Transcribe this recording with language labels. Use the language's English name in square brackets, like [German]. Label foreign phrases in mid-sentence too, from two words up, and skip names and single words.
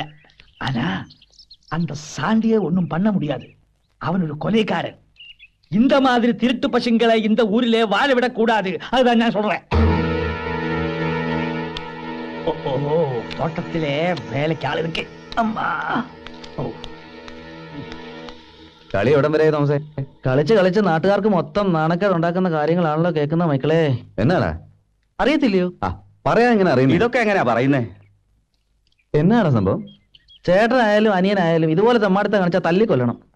[Tamil] ஆனா அந்த சாண்டியை ஒன்னும் பண்ண முடியாது. அவன் ஒரு கொலைக்காரன். இந்த மாதிரி திருட்டு பசங்களை இந்த ஊரிலே வாழ விடக் கூடாது. அதுதான் நான் சொல்றேன். தோட்டத்திலே வேலைக்கு ஆள் இருக்கு. [Malayalam] അമ്മാ. കളി എവിടം വരെ തോമസേ? കളിച്ച് കളിച്ച് നാട്ടുകാർക്ക് മൊത്തം നാണക്കേട് ഉണ്ടാക്കുന്ന കാര്യങ്ങളാണല്ലോ കേൾക്കുന്ന മക്കളെ. എന്നാടാ അറിയത്തില്ലയോ? ആ പറയാൻ എങ്ങനെ അറിയുന്നു? ഇതൊക്കെ എങ്ങനെയാ പറയുന്നേ? എന്നാണ് സംഭവം? ചേട്ടനായാലും അനിയനായാലും ഇതുപോലെ തെമ്മാടുത്ത കാണിച്ചാൽ തല്ലിക്കൊല്ലണം.